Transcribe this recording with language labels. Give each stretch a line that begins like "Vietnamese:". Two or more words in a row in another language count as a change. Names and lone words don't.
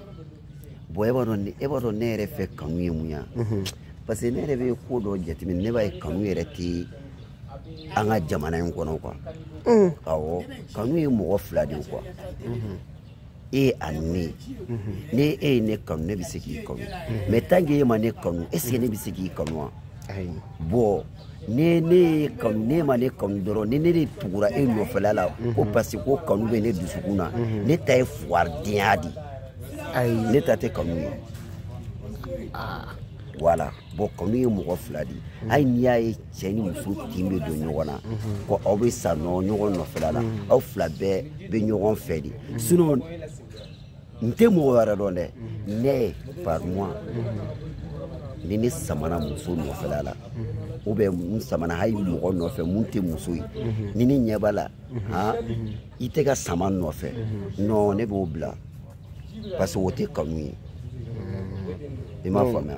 Bambara: bon e b'a dɔn ne yɛrɛ fɛ kanu ye mun ye
French: parce que
Bambara: ne yɛrɛ bɛ ko dɔ jateminɛ ne b'a ye kanu yɛrɛ tɛ an ka jamana in kɔnɔ quoi awɔ kanu ye mɔgɔ fila de quoi e ani ne e ye ne kanu ne bɛ se k'i kanu
French: mais tant que
Bambara: e ma ne kanu
French: est ce que
Bambara: ne bɛ se k'i kanu wa bon ne ye kanu ne ma ne kanu dɔrɔn ni ne de tugura e nɔfɛla la ko
French: parce que
Bambara: ko kanu bɛ ne dusukun na ne ta ye fuwadenya de ne ta tɛ kanu ye
French: voilà bon
Bambara: kanu ye mɔgɔ fila de hali n'i y'a ye cɛ ni muso tin bɛ don ɲɔgɔn na ko aw bɛ sa ɲɔgɔn nɔfɛla la aw fila bɛɛ bɛ ɲɔgɔn fɛ de sinon n tɛ mɔgɔ wɛrɛ dɔn dɛ ne
French: par moi
Bambara: ni ne samana muso nɔfɛla la
French: ou bien
Bambara: n samana hali mɔgɔ nɔfɛ mun tɛ muso ye ni ne ɲɛ b'a la I tɛ ka sama nɔfɛ non ne b'o bila
French: parce que
Bambara: o tɛ kanu ye I m'a faamuya